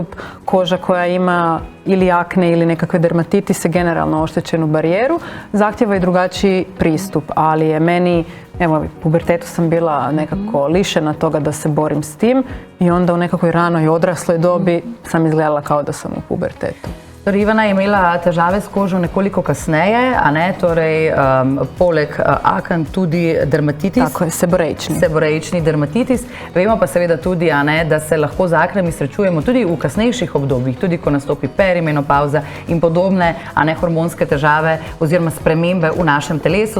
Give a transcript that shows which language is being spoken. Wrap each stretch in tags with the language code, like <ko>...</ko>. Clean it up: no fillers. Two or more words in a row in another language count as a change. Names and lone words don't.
<hr>Koža koja ima ili akne ili nekakve dermatitise, generalno oštećenu barijeru, zahtjeva i drugačiji pristup, ali je meni, evo, u pubertetu sam bila nekako lišena toga da se borim s tim i onda u nekakvoj ranoj odrasloj dobi sam izgledala kao da sam u pubertetu.</hr> <sl>Torej, Ivana je imela težave s kožo nekoliko kasneje, a ne, torej poleg aken tudi dermatitis.</sl> <hr>Tako je, seboreični.</hr> <sl>Seboreični dermatitis. Vemo pa seveda tudi, a ne, da se lahko z aknami srečujemo tudi v kasnejših obdobjih, tudi ko nastopi perimenopavza in podobne, a ne, hormonske težave oziroma spremembe v našem telesu.</sl>